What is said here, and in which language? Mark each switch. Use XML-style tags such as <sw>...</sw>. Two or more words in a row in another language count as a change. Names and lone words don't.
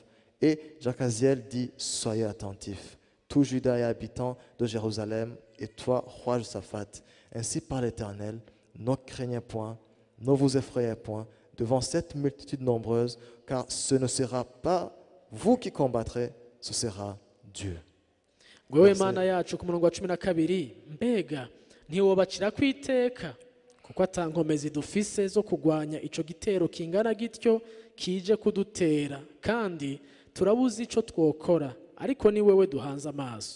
<fr>Et Jacaziel dit, soyez attentifs, tout Juda et habitants de Jérusalem, et toi, roi Josaphat, ainsi par l'Éternel, ne craignez point, ne vous effrayez point devant cette multitude nombreuse, car ce ne sera pas vous qui combattrez, ce sera Dieu.</fr> <rn>Wewe Mana yacu ku murongo wa 12, mbega ntiwobacira kwiteka kuko atankomezi dufise zo kugwanya ico gitero kingana gityo kije kudutera, kandi turabuze ico twokora, ariko ni wewe duhanze amaso.</rn>